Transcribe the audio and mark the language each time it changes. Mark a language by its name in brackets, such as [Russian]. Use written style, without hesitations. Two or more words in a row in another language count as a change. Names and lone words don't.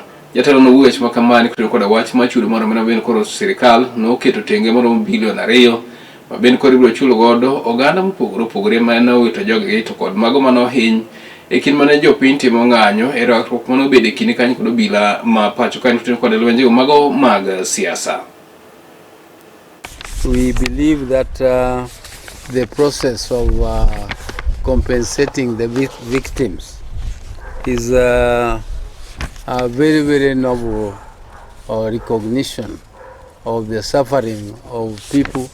[Luo (Kenya and Tanzania)] Jatelo no wuoch makamani kutoka koda wach ma chudo moro mabende koro sirikal noketo tenge moro bilion 2 mabende koro ibiro chulo godo oganda mopogore ma nowito jogegi to kod mago manohiny e kind mane jopiny timo ng'anyo e rakruok manobedo e kinde kanyo kod obila ma pacho kanyo kutoka koda lwenje mago mag siasa. [English] We believe that the process of compensating the victims is a very, very noble recognition of the suffering of people.